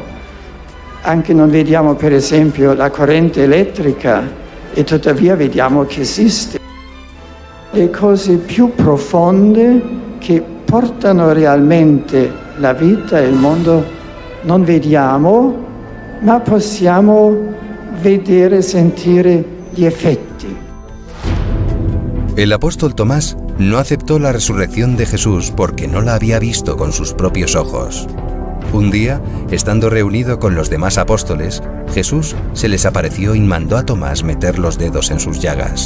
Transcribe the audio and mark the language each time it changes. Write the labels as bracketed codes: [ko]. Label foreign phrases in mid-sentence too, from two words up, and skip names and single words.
[it] Anche non vediamo, per esempio, la corrente elettrica e tuttavia vediamo che esiste. Le cose più profonde che portano realmente la vita e il mondo non vediamo, ma possiamo vedere e sentire gli effetti. [es] El apóstol Tomás no aceptó la resurrección de Jesús porque no la había visto con sus propios ojos. Un día, estando reunido con los demás apóstoles, Jesús se les apareció y mandó a Tomás meter los dedos en sus llagas.